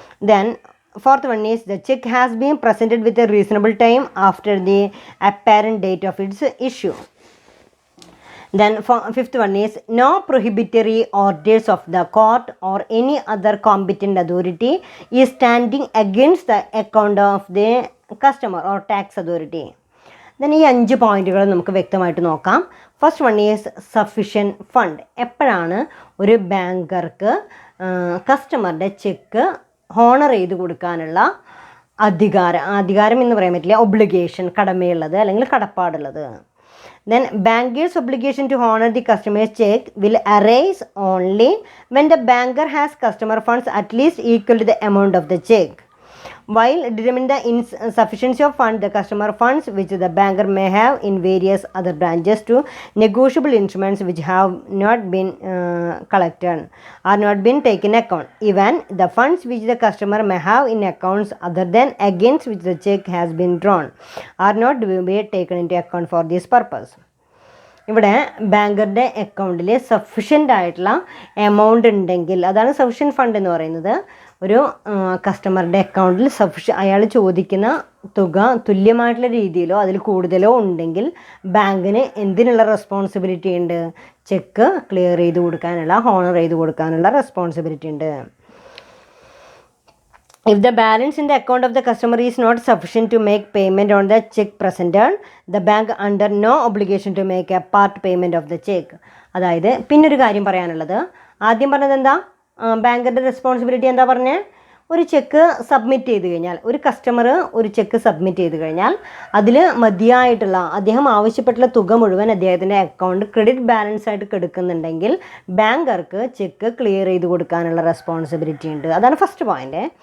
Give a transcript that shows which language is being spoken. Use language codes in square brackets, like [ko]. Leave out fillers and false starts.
[en] Then fourth one is the check has been presented with a reasonable time after the apparent date of its issue. Then fifth one is no prohibitory orders of the court or any other competent authority is standing against the account of the customer or tax authority. [ml] Then ഈ 5 പോയിന്റുകൾ നമുക്ക് വ്യക്തമായിട്ട് നോക്കാം. [en] First one is sufficient fund. [ml] എപ്പോഴാണ് ഒരു ബാങ്കർക്ക് കസ്റ്റമറുടെ check honour ചെയ്ത് കൊടുക്കാനുള്ള അധികാരം എന്ന് പറയാൻ പറ്റില്ല, ഒബ്ലിഗേഷൻ, കടമയുള്ളത് അല്ലെങ്കിൽ കടപ്പാടുള്ളത്. [en] Then banker's obligation to honor the customer's check will arise only when the banker has customer funds at least equal to the amount of the check. While determining the insufficiency of funds, the customer funds which the banker may have in various other branches to negotiable instruments which have not been collected are not been taken account. Even the funds which the customer may have in accounts other than against which the check has been drawn are not to be taken into account for this purpose. [ml] ഇവിടെ ബാങ്കറുടെ അക്കൗണ്ടിൽ sufficient ആയിട്ടുള്ള amount ഉണ്ടെങ്കിൽ അതാണ് sufficient fund എന്ന് പറയുന്നത്. ഒരു കസ്റ്റമറുടെ അക്കൗണ്ടിൽ അയാൾ ചോദിക്കുന്ന തുക തുല്യമായിട്ടുള്ള രീതിയിലോ അതിൽ കൂടുതലോ ഉണ്ടെങ്കിൽ ബാങ്കിന് എന്തിനുള്ള റെസ്പോൺസിബിലിറ്റി ഉണ്ട്? ചെക്ക് ക്ലിയർ ചെയ്ത് കൊടുക്കാനുള്ള, ഹോണർ ചെയ്ത് കൊടുക്കാനുള്ള റെസ്പോൺസിബിലിറ്റി ഉണ്ട്. [en] If the balance in the account of the customer is not sufficient to make payment on the check presented, the bank under no obligation to make a part payment of the check. [ml] അതായത് പിന്നൊരു കാര്യം പറയാനുള്ളത്, ആദ്യം പറഞ്ഞത് എന്താ? ബാങ്കിൻ്റെ responsibility എന്താ പറഞ്ഞത്? ഒരു ചെക്ക് സബ്മിറ്റ് ചെയ്ത് കഴിഞ്ഞാൽ, ഒരു കസ്റ്റമർ ഒരു ചെക്ക് സബ്മിറ്റ് ചെയ്ത് കഴിഞ്ഞാൽ അതിൽ മതിയായിട്ടുള്ള, അദ്ദേഹം ആവശ്യപ്പെട്ടുള്ള തുക മുഴുവൻ അദ്ദേഹത്തിൻ്റെ അക്കൗണ്ട് ക്രെഡിറ്റ് ബാലൻസ് ആയിട്ട് കെടുക്കുന്നുണ്ടെങ്കിൽ ബാങ്കർക്ക് ചെക്ക് ക്ലിയർ ചെയ്ത് കൊടുക്കാനുള്ള റെസ്പോൺസിബിലിറ്റി ഉണ്ട്. അതാണ് ഫസ്റ്റ് പോയിന്റ്.